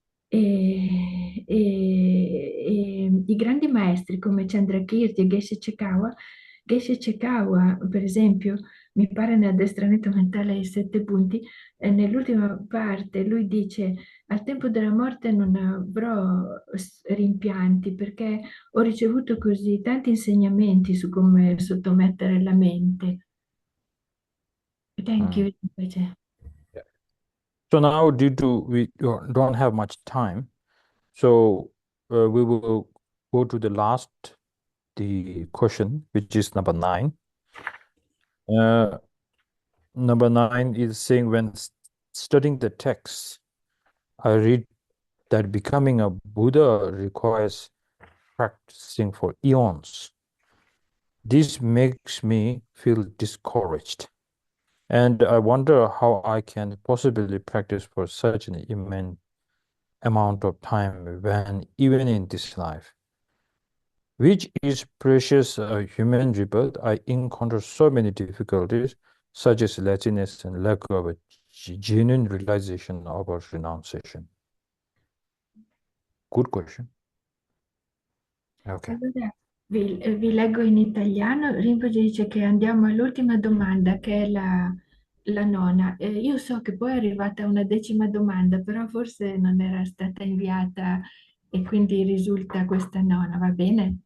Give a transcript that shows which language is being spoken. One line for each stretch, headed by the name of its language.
Italian: E i grandi maestri come Chandrakirti e Geshe Chekawa, per esempio, mi pare nell'addestramento mentale ai 7 punti, nell'ultima parte lui dice: al tempo della morte non avrò rimpianti perché ho ricevuto così tanti insegnamenti su come sottomettere la mente.
English: Thank Mm. you,
Italian: invece.
English: Yeah. So now, due to we don't have much time, so we will go to the question, which is number 9. Number 9 is saying when studying the text, I read that becoming a Buddha requires practicing for eons. This makes me feel discouraged, and I wonder how I can possibly practice for such an immense amount of time when even in this life, which is precious human rebirth, I encounter so many difficulties, such as laziness and lack of a genuine realization of our renunciation. Good question. Okay.
Italian: Allora, vi leggo in italiano. Rinpoche dice che andiamo all'ultima domanda, che è la nona. Io so che poi è arrivata una 10ª domanda, però forse non era stata inviata e quindi risulta questa nona. Va bene?